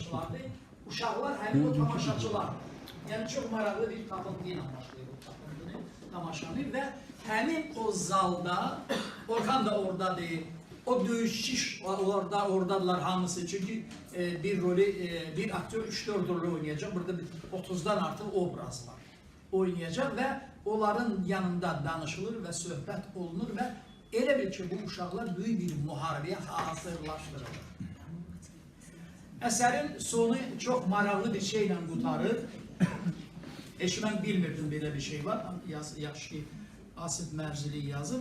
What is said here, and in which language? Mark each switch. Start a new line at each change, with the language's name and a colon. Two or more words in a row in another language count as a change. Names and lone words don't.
Azerbaijani: təşkilatı, uşaqlar həmin o tamaşaçılar. Yəni çox maraqlı bir tapıntı ilə başlayır o tapıntını, tamaşanı və həmin o zalda, Orxan da oradadır, o döyüşçü oradadılar hamısı çünkü bir rolü, bir aktör 3-4 rolü oynayacak, burada 30'dan artıq obraz var, oynayacak və onların yanında danışılır və söhbət olunur və elə bil ki, bu uşaqlar böyük bir müharibəyə hazırlaşdırılır. Əsərin sonu çox maraqlı bir şeylə qutarır. Mən bilmirdim belə bir şey var. Yaxşı ki, Asif Mərzili yazıb.